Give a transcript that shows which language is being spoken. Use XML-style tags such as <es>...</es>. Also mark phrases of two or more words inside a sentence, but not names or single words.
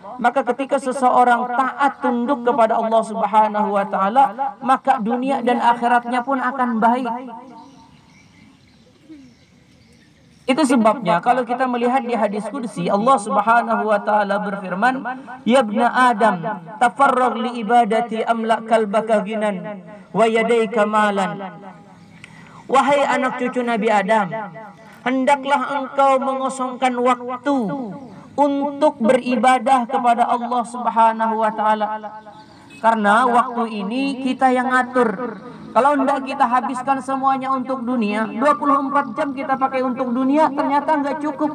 <id>Maka ketika seseorang taat tunduk kepada Allah</id> <ar>سبحانه وتعالى,</ar> <id>maka dunia dan akhiratnya pun akan baik. Itu sebabnya kalau kita melihat di hadis qudsi, Allah</id> <ar>سبحانه وتعالى</ar> <id>berfirman,</id> <ar>"يا ابن آدم تفرغ لعبادتي أملأ قلبك غنى ويديك مالا."</ar> <id>Wahai anak cucu Nabi Adam, hendaklah engkau mengosongkan waktu untuk beribadah kepada Allah</id> <ar>سبحانه وتعالى.</ar> <id>Karena waktu ini kita yang ngatur. Kalau hendak kita habiskan semuanya untuk dunia, 24 jam kita pakai untuk dunia, ternyata nggak cukup.</id>